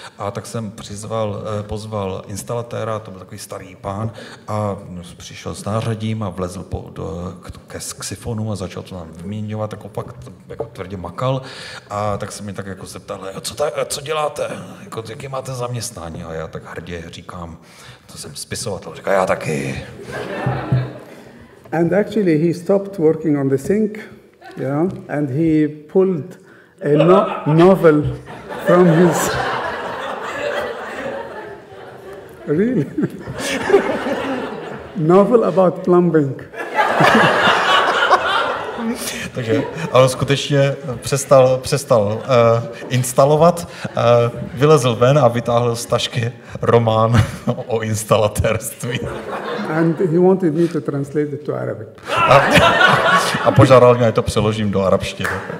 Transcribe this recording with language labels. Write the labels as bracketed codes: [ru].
[cs] A tak jsem pozval instalatéra, to byl takový starý pán, a přišel s nářadím a vlezl k sifonu a začal to nám vyměňovat, tak opak jako tvrdě makal. A tak se mě tak jako zeptal, co děláte? Jaký máte zaměstnání? A já tak hrdě říkám, to jsem spisovatel. Říká, já taky. [en] And actually he stopped working on the sink, and he pulled a novel from his... Really? Novel about plumbing. [cs] Takže ale skutečně přestal instalovat, vylezl ven a vytáhl z tašky román o instalatérství. [en] And he wanted me to translate it to Arabic. [cs] A požádal mě, ať to přeložím do arabštiny.